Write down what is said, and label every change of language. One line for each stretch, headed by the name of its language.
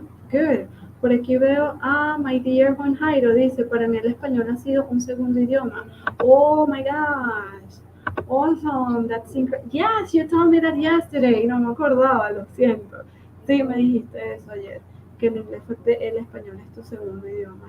Spanish: Good. Por aquí veo
English: my dear
Spanish: Juan Jairo dice, para mí el español ha sido un segundo idioma.
English: Oh my gosh, awesome, that's incredible. Yes, you told me that yesterday.
Spanish: No me acordaba, lo siento. Sí, me dijiste eso ayer, que el inglés el español es tu segundo idioma.